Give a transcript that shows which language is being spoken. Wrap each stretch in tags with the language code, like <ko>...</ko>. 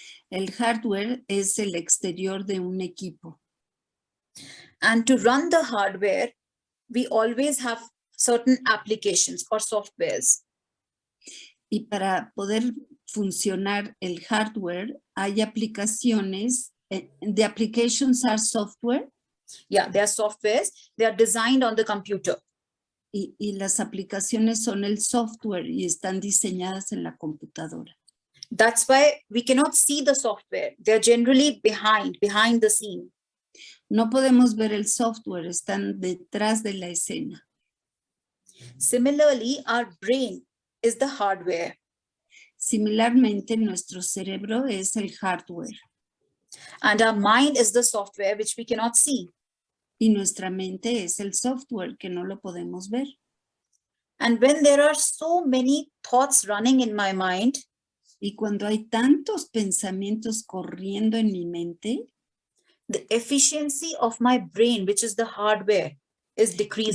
<es>El hardware es el exterior de un equipo.</es> <en>And to run the hardware, we always have certain applications or softwares.</en> <es>Y para poder funcionar el hardware, hay aplicaciones.</es> <en>The applications are software. Yeah, they are softwares. They are designed on the computer.</en> <es>Y las aplicaciones son el software y están diseñadas en la computadora.</es> <en>That's why we cannot see the software. They're generally behind the scene.</en> <es>No podemos ver el software, están detrás de la escena.</es> <en>Similarly, our brain is the hardware.</en> <es>Similarmente, nuestro cerebro es el hardware.</es> <en>And our mind is the software which we cannot see.</en> <es>Y nuestra mente es el software que no lo podemos ver.</es> <en>And when there are so many thoughts running in my mind,</en> <es>y cuando hay tantos pensamientos corriendo en mi mente,</es> <en>the efficiency of my brain, which is the hardware, is decreases.</en>